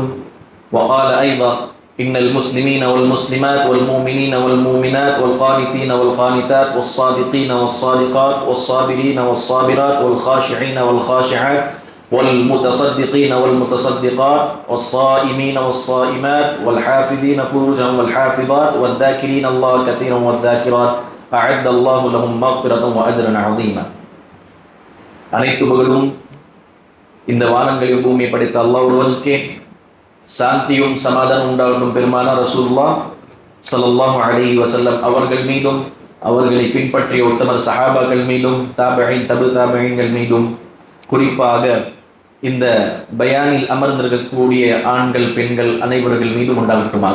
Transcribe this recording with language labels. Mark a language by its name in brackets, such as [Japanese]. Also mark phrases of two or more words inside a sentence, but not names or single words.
[Arabic] وقال أيضا: إن المسلمين والمسلمات والمؤمنين والمؤمنات والقانتين والقانتات والصادقين والصادقات والصابرين والصابرات والخاشعين والخاشعات والمتصدقين والمتصدقات والصائمين والصائمات والحافظين فروجهم والحافظات والذاكرين الله كثيرا والذاكرات أعد الله لهم مغفرة وأجرا عظيما. [Tamil] அனைத்து புகழும் இந்த வானங்களையும் பூமியை படைத்த அல்லாஹ் ஒருவனுக்கே, சாந்தியும் சமாதானம் உண்டாகட்டும் பெருமானார் [Arabic] رسول الله صلى الله عليه وسلم [Tamil] அவர்கள் மீதும், அவர்களை பின்பற்றிய உத்தமர் சஹாபாக்கள் மீதும், தாபிஈன் தபு தாபிஈன்கள் மீதும், குறிப்பாக இந்த பயானில் அமர்ந்திருக்கக்கூடிய ஆண்கள் பெண்கள் அனைவர்கள் மீதும் உண்டாகட்டுமாக.